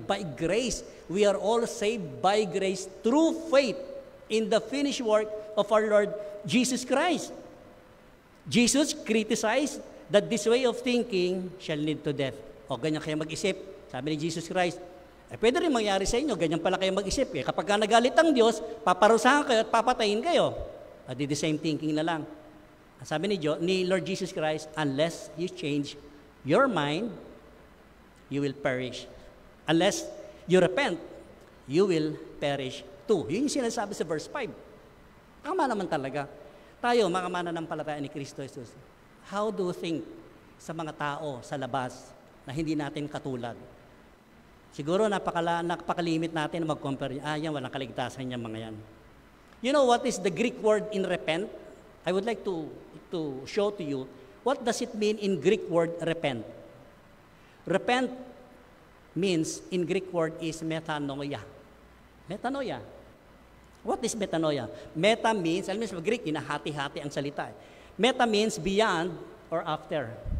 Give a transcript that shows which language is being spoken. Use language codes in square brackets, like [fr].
[en] By grace, we are all saved by grace through faith in the finished work of our Lord Jesus Christ. Jesus criticized that this way of thinking shall lead to death. [tl] O ganyan kayo mag-isip. Sabi ni Jesus Christ, pwede rin mangyari sa inyo, ganyan pala kayo mag-isip. Kapag ka nagalit ang Diyos, paparusahan kayo at papatayin kayo. [en] At the same thinking [tl] na lang. Sabi ni [en] Lord Jesus Christ, unless you change your mind, you will perish. Unless you repent, you will perish too. [tl] Yun yung sinasabi sa verse 5. Tama naman talaga. Tayo, mga mananampalataya ni Kristo Jesus, [en] how do you think [tl] sa mga tao sa labas na hindi natin katulad? Siguro napakalimit natin na mag-compare. Yan, walang kaligtasan yung mga yan. [en] You know what is the Greek word in repent? I would like to show to you what does it mean in Greek word repent. Repent means in Greek word is metanoia. Metanoia. What is metanoia? Meta means, [tl] alam mo sa Greek, hinahati-hati ang salita. [en] Meta means beyond or after.